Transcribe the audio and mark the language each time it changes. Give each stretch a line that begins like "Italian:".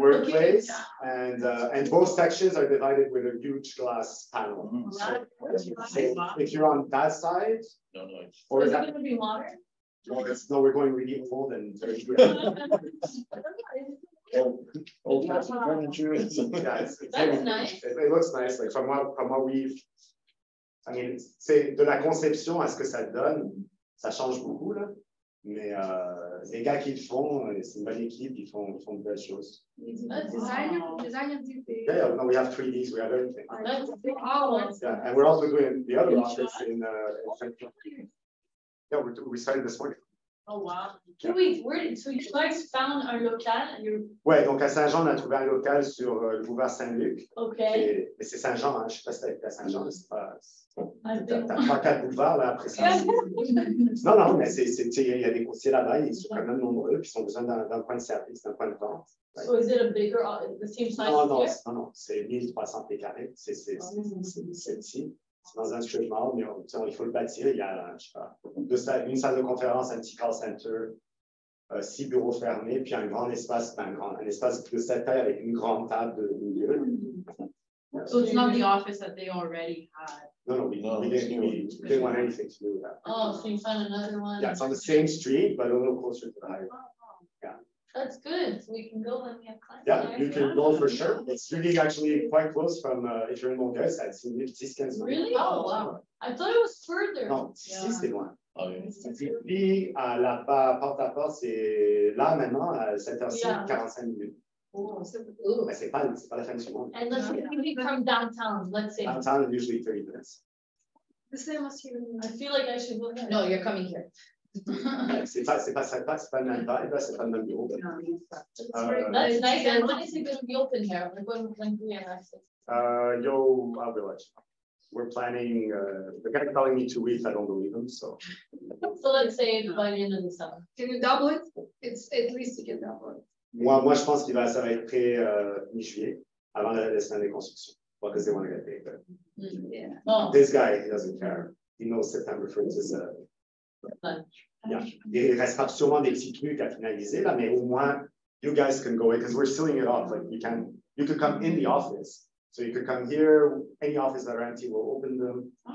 English: workplace, and both sections are divided with a huge glass panel. So if you're on that side, No. or Is it that, gonna be modern? no, we're going really old and very Old fashioned furniture. Yeah, That's nice. it looks nice. Like from what we've, I mean,
French: c'est de la conception à ce que ça donne, ça change beaucoup là. Mais les gars qui le font, c'est une bonne équipe, ils font de belles choses.
English: Designer did the. Yeah, no, we have 3Ds, we have everything. That's Yeah, and we're also doing the other office in yeah, we started this morning. Oh, wow. So you guys found our local and you're,
French: Ouais, donc à Saint-Jean, on a trouvé un local sur le boulevard Saint-Luc.
English: okay.
French: Et c'est Saint-Jean, hein, je sais pas si t'as été à Saint-Jean, c'est pas.
English: I've
French: T'as
English: been-
French: 3-4 boulevards là après ça. Non, mais il y a des courtiers là-bas, ils sont quand même nombreux, puis ils ont besoin d'un point de service, d'un point de vente.
English: So is it a bigger, the same size
French: Non,
English: as here?
French: non, c'est 1300 pieds carrés, c'est petit. C'est dans un strip mall, mais il faut le bâtir. Il y a, je sais pas, une salle de conférence, un petit call center, 6 bureaux fermés, puis un grand espace, un espace de cette taille avec une grande table de milieu.
English: So it's not the office that they already had. No, we didn't want anything to do with that. Oh, so you found another one? Yeah, it's on the same street, but a little closer to the highway. That's good. So we can go when we have clients. Yeah, you can go for sure. It's really actually quite close from, if you're in Longueuil,
French: c'est 10 minutes.
English: Really? Oh, wow. I thought it was further.
French: Non, si, c'est loin.
English: Okay.
French: Puis, à la porte à porte, c'est là maintenant, à 7h05,
English: Yeah. 45 minutes. Oh.
French: Mais c'est pas la fin du monde.
English: And let's say we from downtown, let's say. Downtown, usually 30 minutes. The same as here. I feel like I should go there. No, you're coming here.
French: C'est pas le même vibe, là, c'est pas le même bureau.
English: That's nice. And when is it going to be open here? Like when do we have access? I will let you know. We're planning, the guy calling me 2 weeks, I don't believe him, so. So let's say by the end of the summer. Can you double it? It's at least you can double it.
French: Moi, je pense ça va être prêt mi-juillet, avant la semaine de construction.
English: Because they want to get paid. But Yeah. Oh, this guy, he doesn't care. He knows September 1st is fun. yeah.
French: Il restera sûrement des petits trucs à finaliser, là, mais au moins,
English: you guys can go in, because we're sealing it off. Like, you could come in the office. So you could come here, any office that are empty, we'll open them.